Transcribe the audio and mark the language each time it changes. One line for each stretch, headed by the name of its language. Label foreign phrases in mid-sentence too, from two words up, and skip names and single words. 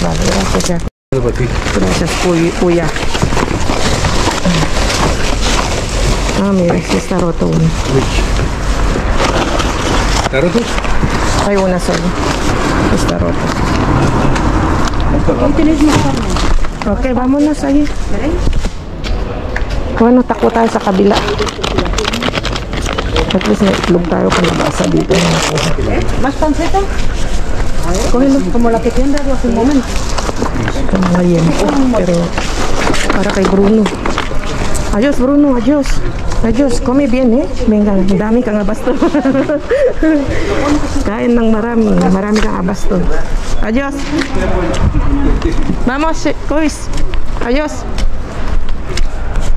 Spanish: Vale, gracias ya. Gracias, Puya. Ah, mira, sí está roto uno. ¿Está roto? Hay una sola. Está roto. Ahí tenéis más carne. Okay, vámonos ahí. Bueno,
Filipino: takbo tayo sa kabila.
English: At least
Filipino: may itlog tayo kung nabasa dito.
Spanish: ¿Más panceta? A ver, Cógelo. como la que te han dado hace un momento.
Filipino: Ito mga liempo. Pero para kay Bruno.
Spanish: Adios, Bruno. Adios. Adios. Come bien, eh. Venga,
Filipino: dami kang abasto. Kain ng marami. Marami kang abasto.
Spanish: Adios. Vamos,
Filipino: Kois.
Spanish: Adios.